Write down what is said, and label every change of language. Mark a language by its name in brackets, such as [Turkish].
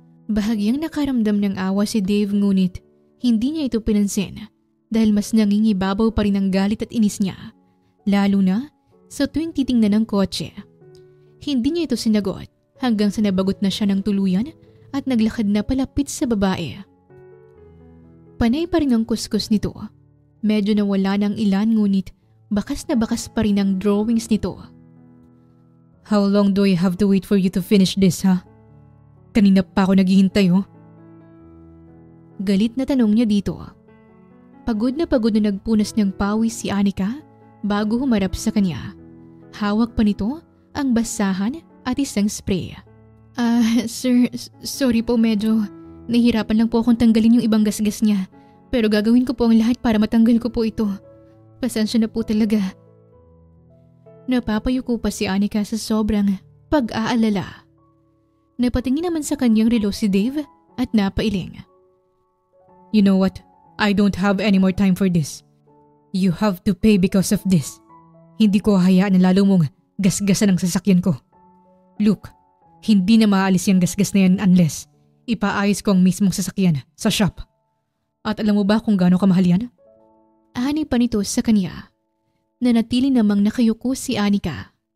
[Filipino] Bahagyang nakaramdam ng awa si Dave ngunit hindi niya ito pinansin dahil mas nangingibabaw pa rin ang galit at inis niya, lalo na sa tuwing titingnan ng kotse. Hindi niya ito sinagot hanggang sa nabagot na siya ng tuluyan at naglakad na palapit sa babae. Panay pa rin ang kuskus nito. Medyo nawala ng ilan ngunit bakas na bakas pa rin ang drawings nito. [English] How long do I have to wait for you to finish this, ha? [Filipino] Kanina pa ako naghihintay, oh. Galit na tanong niya dito. Pagod na nagpunas ng pawis si Anika bago humarap sa kanya. Hawak pa nito ang basahan at isang spray. Sir, sorry po medyo. Nahihirapan lang po akong tanggalin yung ibang gasgas niya. Pero gagawin ko po ang lahat para matanggal ko po ito. Pasensya na po talaga. Napapayuko pa si Anika sa sobrang pag-aalala. Napatingin naman sa kanyang relo si Dave at napailing. [English] You know what? I don't have any more time for this. You have to pay because of this. [Filipino] Hindi ko hayaan na lalo mong gasgasan ang sasakyan ko. Look, hindi na maalis yung gasgas na yan unless ipaayos ko ang mismong sasakyan sa shop. At alam mo ba kung gaano kamahal yan? Ani pa nito sa kanya. Nanatili namang nakayuko si Anika.